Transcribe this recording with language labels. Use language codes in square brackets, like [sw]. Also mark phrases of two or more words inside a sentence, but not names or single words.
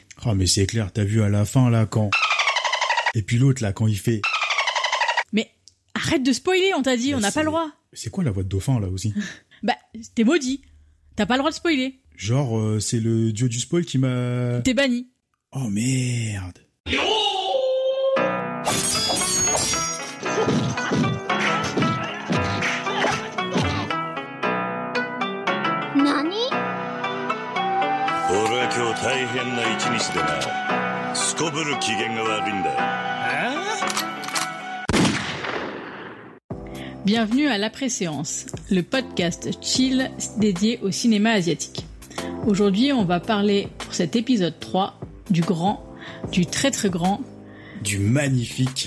[fr] Oh, mais c'est clair, t'as vu à la fin, là, quand... Et puis l'autre, là, quand il fait... Mais arrête de spoiler, on t'a dit, on n'a pas le droit. C'est quoi la voix de dauphin, là, aussi? Bah, t'es maudit. T'as pas le droit de spoiler. Genre, c'est le dieu du spoil qui m'a... T'es banni. Oh, merde. Nani? [ja] 俺は今日大変な一日でな。すこぶる機嫌が悪いんだ。 [fr] Bienvenue à l'après-séance, le podcast chill dédié au cinéma asiatique. Aujourd'hui, on va parler pour cet épisode 3 du grand, du très très grand, du magnifique